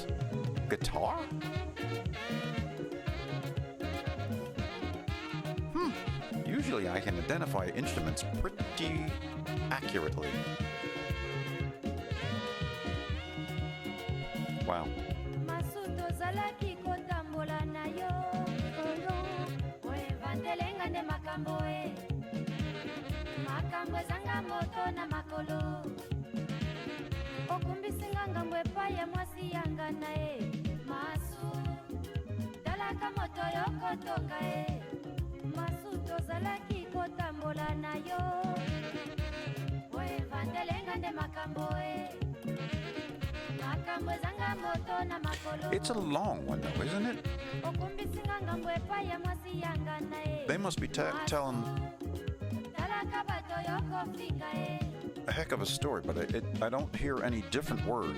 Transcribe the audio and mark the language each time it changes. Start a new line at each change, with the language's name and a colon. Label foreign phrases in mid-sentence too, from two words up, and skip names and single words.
English: Guitar? Usually I can identify instruments pretty accurately. Wow.
Lingala: Massu tozalaki kotambola na yo oyo oevandelenga nde makambo e makambo ezanga moto na makolo okumbisinga ngambo epai ya mwasi yanga na e Massu talaka moto yokotonga e Massu tozalaki kotambola na yo oevandelenga nde makambo e.
English: It's a long one, though, isn't it? They must be telling a heck of a story, but I don't hear any different words.